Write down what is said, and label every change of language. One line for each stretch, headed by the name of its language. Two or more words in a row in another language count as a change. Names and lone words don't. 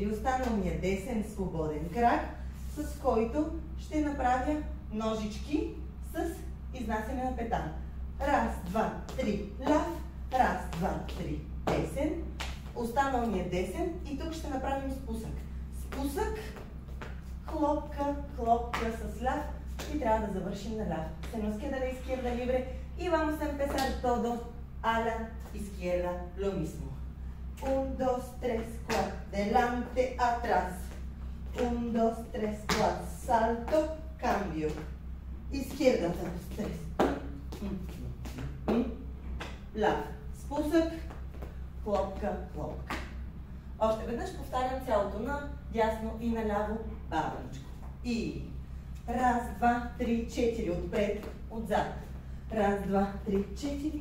Bulgarian: Останал ми е десен свободен крак, с който ще направя ножички с изнасяне на петан. Раз, два, три, ляв. Раз, два, три, десен. Останал ми е десен и тук ще направим спусък. Спусък, хлопка, хлопка с ляв и трябва да завършим на ляв.
Spanish: Se nos queda la izquierda libre y vamos a empezar todo a la izquierda, lo mismo. 1, 2, 3, 4, delante, atrás. 1, 2, 3, 4, salto, cambio. Izquierda, 2, 3.
Bulgarian: Ляв. Спусък, хлопка, хлопка. Още веднъж повтарям цялото на дясно и наляво бавничко. И раз, два, три, четири. Отпред, отзад. Раз, два, три, четири.